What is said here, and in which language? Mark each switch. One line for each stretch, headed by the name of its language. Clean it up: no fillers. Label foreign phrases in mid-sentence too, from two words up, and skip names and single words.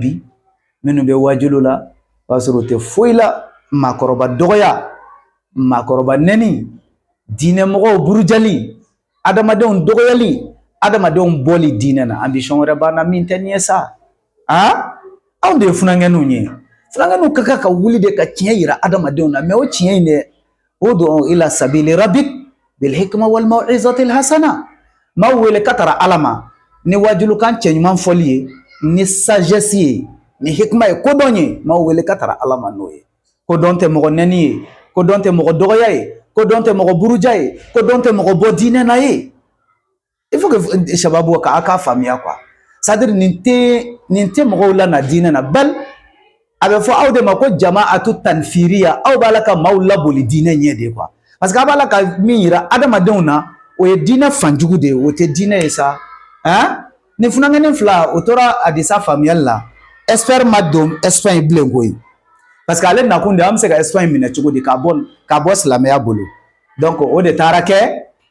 Bambara: bi minnu bɛ wajuliw la o b'a sɔrɔ u tɛ foyi la maakɔrɔba dɔgɔya maakɔrɔba nɛni diinɛmɔgɔw burujali adamadenw dɔgɔyali adamadenw bɔli diinɛ na ambition wɛrɛ banna min tɛ nin ye sa anw de ye funankɛniw ye funankɛniw ka kan ka wuli de ka tiɲɛ yira adamadenw na mais o tiɲɛ in dɛ o don
Arabic: إلى سبيل ربك بالحكمة والموعظة الحسنة
Bambara: m'aw wele ka tara Ala ma ni wajulukan cɛ ɲuman fɔli ye ni sagesse ye ni hikma ye ko dɔn ye ma wele ka tara ala ma n'o ye ko dɔn tɛ mɔgɔ nɛni ye ko dɔn tɛ mɔgɔ dɔgɔya ye ko dɔn tɛ mɔgɔ buruja ye ko dɔn tɛ mɔgɔ bɔ diinɛ na ye
French: il faut que
Bambara: sababu k'a faamuya
French: quoi c'est-à-dire
Bambara: nin tɛ mɔgɔw la na diinɛ na bal a bɛ fɔ aw de ma ko jamaatu tanfiriya aw b'a la ka maaw laboli diinɛ ɲɛ de
French: quoi parce que
Bambara: a b'a la ka min yira adamadenw na o ye diinɛ fanjugu de ye o tɛ diinɛ ye sa hein nin funankɛnin fila o tora a disa faamuyali la expert ma don Espagne bilen koyi parce que ale nakun de an bɛ se ka Espagne minɛ cogo di ka bɔ silamɛya bolo donc o de taara kɛ